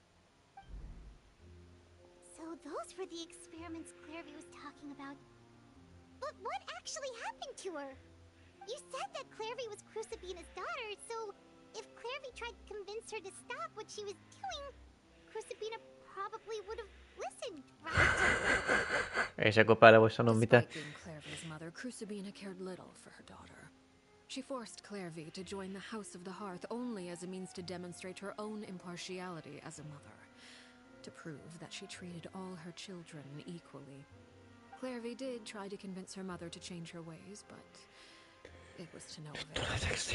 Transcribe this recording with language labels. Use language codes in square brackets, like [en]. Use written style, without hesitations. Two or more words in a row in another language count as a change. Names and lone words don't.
[en] So those were the experiments Clairvy was talking about. But what actually happened to her? You said that Clairvy was Crucibina's daughter, so if Clairvy tried to convince her to stop what she was doing, Crucibina probably would have listened, right? [fi] Ei se päällä voi sanoa mitään. [en] Despite being Clairvy's mother, Crucibina cared little for her daughter. She forced Clairvy to join the House of the Hearth only as a means to demonstrate her own impartiality as a mother, to prove that she treated all her children equally. Clairvy did try to convince her mother to change her ways, but it was to no avail.